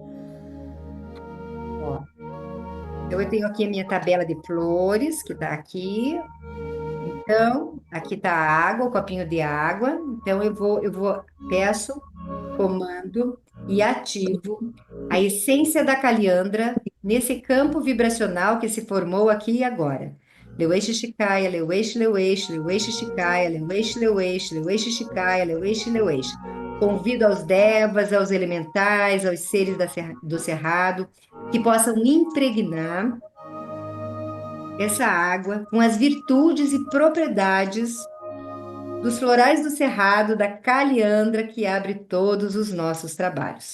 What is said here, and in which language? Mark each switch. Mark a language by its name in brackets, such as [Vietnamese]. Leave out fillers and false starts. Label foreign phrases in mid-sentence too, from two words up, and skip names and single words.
[Portuguese] Ó, então, eu tenho aqui a minha tabela de flores, que está aqui. Então, aqui está a água, o copinho de água. Então, peço, comando e ativo a essência da caliandra nesse campo vibracional que se formou aqui e agora. Leueixe Shikaya, Leueixe, Leueixe, Leueixe Shikaya, Leueixe, Leueixe, Leueixe Shikaya, Leueixe, Leueixe. Convido aos devas, aos elementais, aos seres do cerrado, que possam impregnar essa água com as virtudes e propriedades dos florais do cerrado, da caliandra que abre todos os nossos trabalhos.